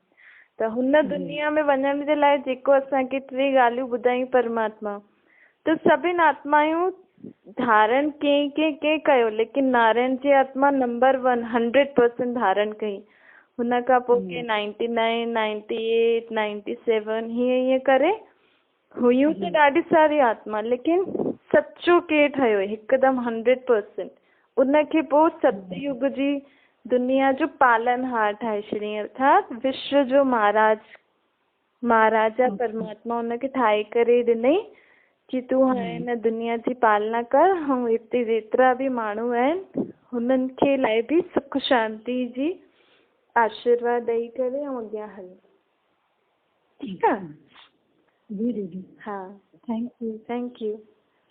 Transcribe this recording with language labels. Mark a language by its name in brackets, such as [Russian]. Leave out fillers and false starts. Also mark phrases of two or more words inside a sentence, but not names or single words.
[Sindhi] त हुन दुनिया में वञण जे लाइ जेको असांखे 3 ॻाल्हियूं ॿुधाई परमात्मा, त सभिनि आत्मायूं धारण कंहिं कयो, लेकिन नारायण जी आत्मा नंबर 1 100% धारण कई। हुन खां पोइ के 99, 98, 97 हीअं करे हुयूं त ॾाढी सारी आत्मा, लेकिन सच्चो के ठहियो हिकदमि 100%। उनखे पोइ सतयुग जी दुनिया जो पालनहार ठाहे छॾियईं, अर्थात विश्व जो महाराजा परमात्मा हुनखे ठाहे करे ॾिनई कि तूं हाणे हिन दुनिया जी पालना कर, ऐं हिते जेतिरा बि माण्हू आहिनि हुननि खे लाइ बि सुख शांति जी आशीर्वाद ॾेई करे ऐं अॻियां हल। ठीकु आहे। जी दीदी। हा, [English] thank you. thank you.